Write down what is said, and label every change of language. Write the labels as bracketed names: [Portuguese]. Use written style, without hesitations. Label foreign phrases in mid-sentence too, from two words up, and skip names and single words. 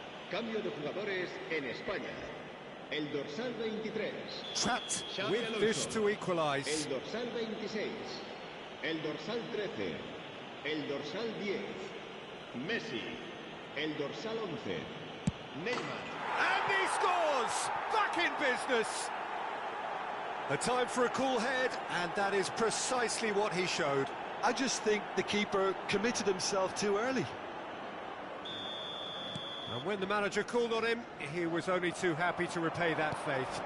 [Spanish] Cambio de jugadores en España. El dorsal 23. [English] Trapped Xavi with Alonso. this to equalise. [Spanish] El dorsal 26. El dorsal 13. El dorsal 10. Messi. El dorsal 11. Neymar. [English] And he scores! Back in business! A time for a cool head, and that is precisely what he showed. I just think the keeper committed himself too early. And when the manager called on him, he was only too happy to repay that faith.